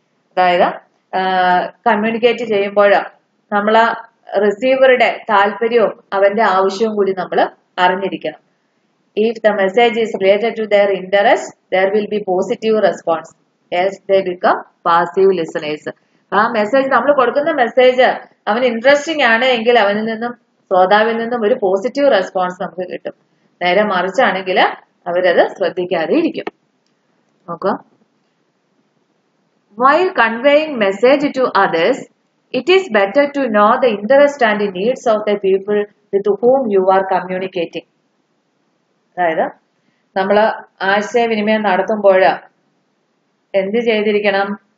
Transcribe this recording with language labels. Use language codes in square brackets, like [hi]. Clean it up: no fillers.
[ml] അതായത് കമ്മ്യൂണിക്കേറ്റ് ചെയ്യുമ്പോൾ നമ്മൾ റിസീവറുടെ താല്പര്യവും അവന്റെ ആവശ്യവും കൂടി നമ്മൾ അറിഞ്ഞിരിക്കണം. [en] If the message is related to their interest, there will be positive response. Else they become passive listeners. [ml] ആ മെസ്സേജ് നമ്മൾ കൊടുക്കുന്ന മെസ്സേജ് അവന് ഇൻട്രസ്റ്റിംഗ് ആണ് എങ്കിൽ അവനിൽ നിന്നും ശ്രോതാവിൽ നിന്നും ഒരു പോസിറ്റീവ് റെസ്പോൺസ് നമുക്ക് കിട്ടും. നേരെ മറിച്ചാണെങ്കിൽ അവരത് ശ്രദ്ധിക്കാതെ ഇരിക്കും. നോക്കാം. [en] While conveying message to others, it is better to know the interest and needs of the people with whom you are communicating. [ml] അതായത് നമ്മൾ ആശയവിനിമയം നടത്തുമ്പോൾ എന്ത് ചെയ്തിരിക്കണം?